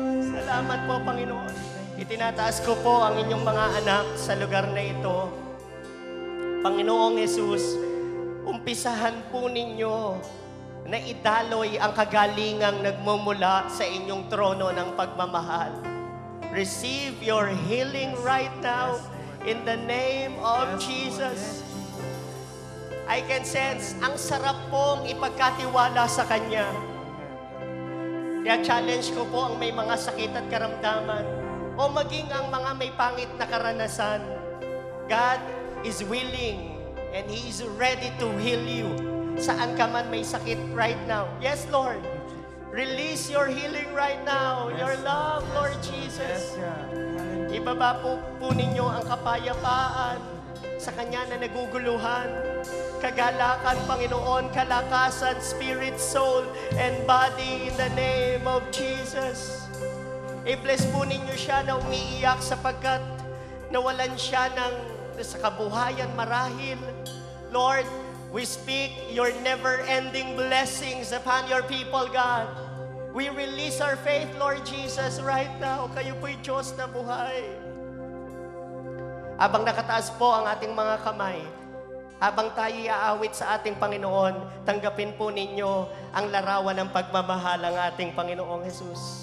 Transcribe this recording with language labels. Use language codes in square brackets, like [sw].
[tl] Salamat po, Panginoon. Itinataas ko po ang inyong mga anak sa lugar na ito. Panginoong Hesus, umpisahan po ninyo na idaloy ang kagalingang nagmumula sa inyong trono ng pagmamahal. [en] Receive your healing right now in the name of Jesus. I can sense [tl] ang sarap pong ipagkatiwala sa Kanya. Kaya challenge ko po ang may mga sakit at karamdaman o maging ang mga may pangit na karanasan. [en] God is willing and He is ready to heal you. [tl] Saan ka man may sakit [en] right now. Yes, Lord. Release your healing right now. Your love, Lord Jesus. [tl] Ibaba po ninyo ang kapayapaan sa Kanya na naguguluhan. Kagalakan, Panginoon, kalakasan, [en] spirit, soul, and body in the name of Jesus. [tl] I-bless po ninyo siya na umiiyak sapagkat nawalan siya sa kabuhayan marahil. [en] Lord, we speak your never-ending blessings upon your people, God. We release our faith, Lord Jesus, right now. [tl] Kayo po'y Diyos na buhay. Habang nakataas po ang ating mga kamay, habang tayo iaawit sa ating Panginoon, tanggapin po ninyo ang larawan ng pagmamahal ng ating Panginoong Hesus.